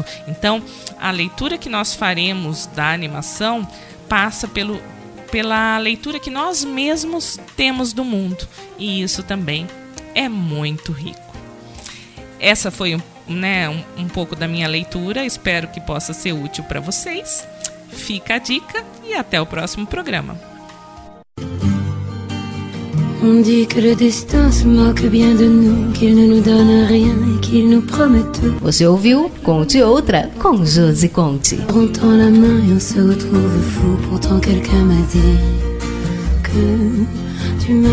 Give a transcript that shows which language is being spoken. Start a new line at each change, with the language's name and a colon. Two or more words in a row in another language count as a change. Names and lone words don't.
Portuguese: Então, a leitura que nós faremos da animação passa pela leitura que nós mesmos temos do mundo, e isso também é muito rico. Essa foi um pouco da minha leitura, espero que possa ser útil para vocês. Fica a dica e até o próximo programa.
French: On dit que le destin se moque bien de nous, qu'il ne nous donne rien et qu'il nous promet tout.
Portuguese: Você ouviu Conte Outra com Josi Conte.
French: On tend la main et on se retrouve fou. Pourtant quelqu'un m'a dit que tu m'aimes encore.